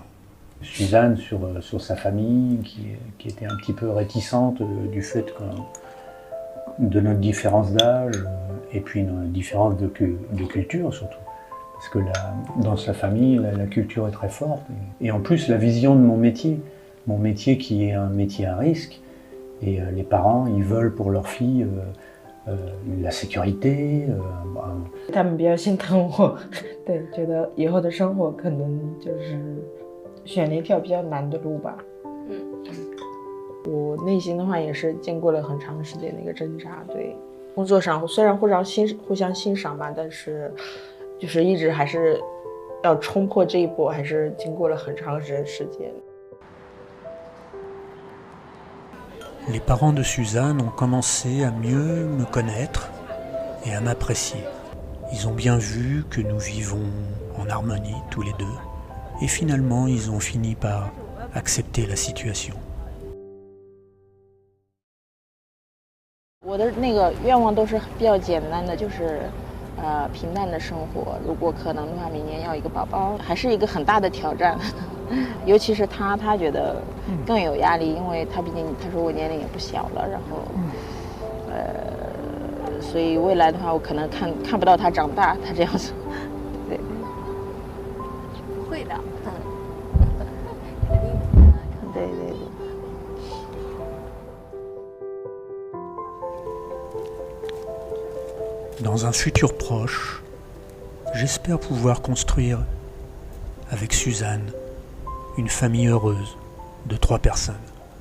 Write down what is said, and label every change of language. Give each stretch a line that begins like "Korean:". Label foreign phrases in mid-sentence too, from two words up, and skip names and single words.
French: Suzanne sur sa famille, qui était un petit peu réticente du fait de notre différence d'âge et puis notre différence de culture surtout. Parce que dans sa famille, la culture est très forte. Et en plus, la vision de mon métier qui est un métier à risque, et les parents, ils veulent pour leur fille la sécurité.
Chinese: 他们比较心疼我，对，觉得以后的生活可能就是选了一条比较难的路吧。我内心的话也是经过了很长时间的一个挣扎，对，工作上虽然互相欣赏吧，但是就是一直还是要冲破这一步，还是经过了很长时间。
French: Les parents de Suzanne ont commencé à mieux me connaître et à m'apprécier. Ils ont bien vu que nous vivons en harmonie tous les deux, et finalement ils ont fini par accepter la situation.
Chinese: 我的那个愿望都是比较简单的，就是平淡的生活。如果可能的话，明年要一个宝宝，还是一个很大的挑战。尤其是他觉得更有压力，因为他毕竟他说我年龄也不小了，然后所以未来的话，我可能看不到他长大，他这样子。对，不会的，对对对。
French: Dans un futur proche, j'espère pouvoir construire avec Suzanne une famille heureuse de 3 personnes.